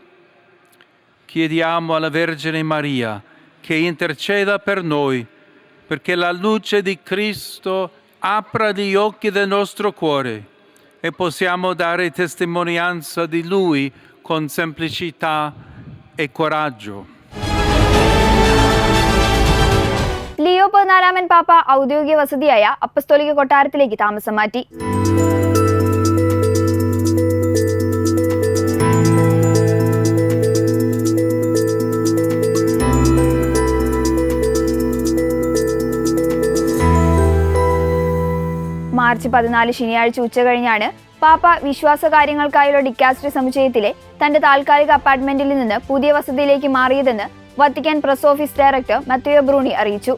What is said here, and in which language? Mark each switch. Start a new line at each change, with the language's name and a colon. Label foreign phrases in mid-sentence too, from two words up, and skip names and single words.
Italian: Chiediamo alla Vergine Maria che interceda per noi, perché la luce di Cristo apra gli occhi del nostro cuore e possiamo dare testimonianza di Lui con semplicità e coraggio.
Malayalam: ലിയോ 14 പാപ്പ ഔദ്യോഗിക വസതിയായ അപ്പസ്തോലിക കൊട്ടാരത്തിലേക്ക് താമസം മാറ്റി. മാർച്ച് 14 ശനിയാഴ്ച ഉച്ചകഴിഞ്ഞാണ് പാപ്പ വിശ്വാസകാര്യങ്ങൾക്കായുള്ള ഡിക്കാസ്ട്രി സമുച്ചയത്തിലെ തന്റെ താൽക്കാലിക അപ്പാർട്ട്മെന്റിൽ നിന്ന് പുതിയ വസതിയിലേക്ക് മാറിയതെന്ന് വത്തിക്കാൻ പ്രസ് ഓഫീസ് ഡയറക്ടർ മത്തയോ ബ്രൂണി അറിയിച്ചു.